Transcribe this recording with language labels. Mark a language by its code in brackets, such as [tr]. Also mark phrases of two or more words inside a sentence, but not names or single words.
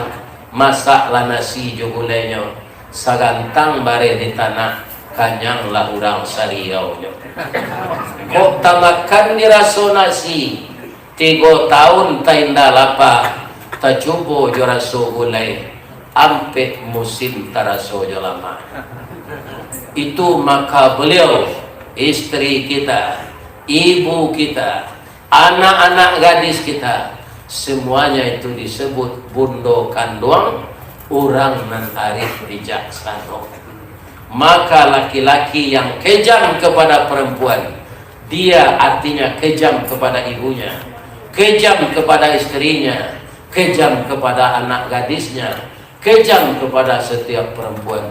[min] Masak lah nasi jogulenyo. Sagantang bare di tanah. Kanyang lah urang sariau nyo. Kok tamakan diraso nasi. 3 tahun tainda lapa. Tacubo joraso gulai. Ampe musim taraso jolama. [id] Itu maka beliau, istri kita, ibu kita, anak-anak gadis kita, semuanya itu disebut bundo kanduang, [min] orang nan arif bijaksana. [id] Maka laki-laki yang kejam kepada perempuan, dia artinya kejam kepada ibunya, kejam kepada istrinya, kejam kepada anak gadisnya, kejam kepada setiap perempuan.